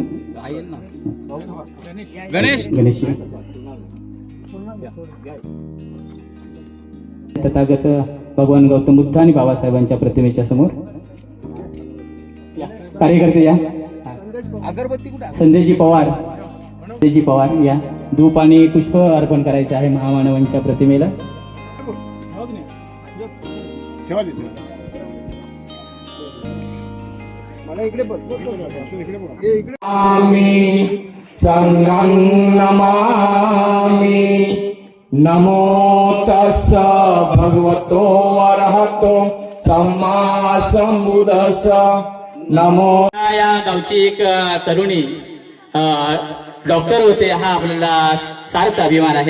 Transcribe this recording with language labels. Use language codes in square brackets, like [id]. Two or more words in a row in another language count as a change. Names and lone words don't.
[mr] गणेश तथागत भगवान गौतम बुद्ध आणि बाबासाहेबांच्या प्रतिमेच्या समोर कार्यकर्ते या संजयजी पवार या धूप आणि पुष्प अर्पण करायचे आहे महामानवांच्या प्रतिमेला [pi] आम्ही संगं नमामि नमो तस्स भगवतो अरहतो सम्मा संबुद्धस्स नमो. [mr] या गावची एक तरुणी डॉक्टर होते हा आपल्याला सार्थ अभिमान आहे.